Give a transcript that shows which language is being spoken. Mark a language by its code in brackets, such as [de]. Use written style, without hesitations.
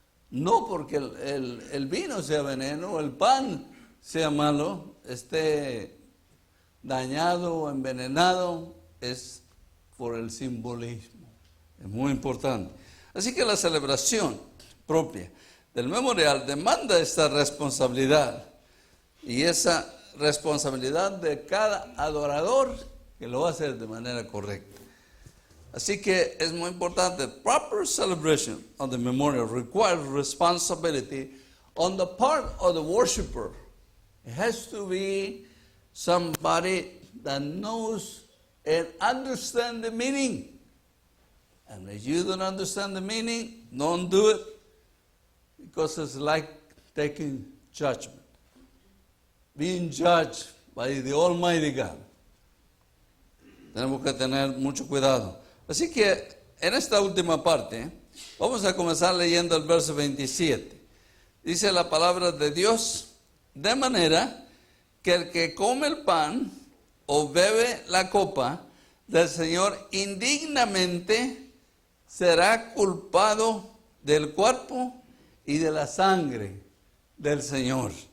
[es] No porque el vino sea veneno o el pan sea malo, esté dañado o envenenado, es por el simbolismo. Es muy importante. Así que la celebración propia del memorial demanda esta responsabilidad, y esa responsabilidad de cada adorador que lo va a hacer de manera correcta. Así que es muy importante. [en] Proper celebration of the memorial requires responsibility on the part of the worshiper. It has to be somebody that knows and understands the meaning. And if you don't understand the meaning, don't do it, because it's like taking judgment. Being judged by the Almighty God. [es] Tenemos que tener mucho cuidado. Así que en esta última parte, vamos a comenzar leyendo el verso 27. Dice la palabra de Dios, de manera que el que come el pan o bebe la copa del Señor indignamente será culpado del cuerpo y de la sangre del Señor.